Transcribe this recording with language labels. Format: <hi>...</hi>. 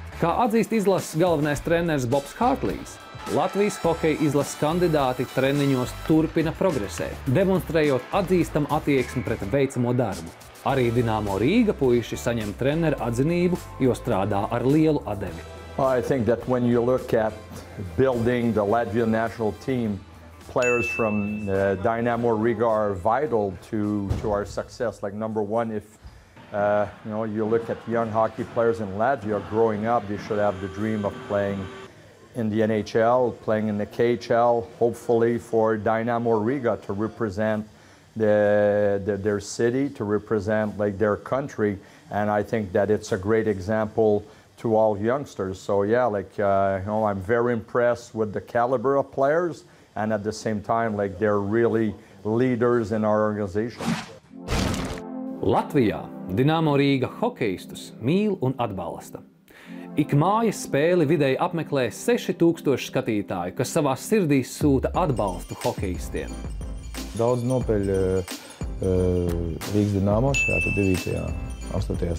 <lv>Kā atzīst izlases galvenais treneris Bobs Hārtlīs, Latvijas hokeja izlases kandidāti treniņos turpina progresēt, demonstrējot atzīstamu attieksmi pret veicamo darbu. Arī Dinamo Rīga puiši saņem treneru atzinību, jo strādā ar lielu atdevi.</lv> <en>I think that when you look at building the Latvian national team players from Dynamo Riga are vital to our success. Like number one, if you look at young hockey players in Latvia growing up, they should have the dream of playing in the NHL, playing in the KHL, hopefully for Dynamo Riga to represent their city, to represent like their country, and I think that it's a great example to all youngsters. So yeah, I'm very impressed with the caliber of players, and at the same time, they're really leaders in our organization.</en> <lv>Latvijā Dinamo Rīga hokeistus mīl un atbalsta. Ik mājas spēli vidēji apmeklē 6000 skatītāju, kas savā sirdīs sūta atbalstu hokeistiem. Daudz nopeļ Rīgas Dinamo šajā 9. 8.</lv>